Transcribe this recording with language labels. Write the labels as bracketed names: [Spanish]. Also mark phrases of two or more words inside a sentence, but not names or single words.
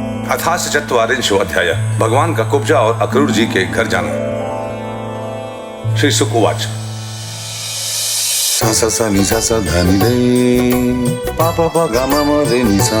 [Sanskrit] अथास चत्वारिंशो अध्याय। [Hindi] भगवान का कुब्जा और अक्रूर जी के घर जाना। [Sanskrit] श्री शुक उवाच। सा सा सा नि सा सा धा नि रे पा पा पा गा मा मा रे नि सा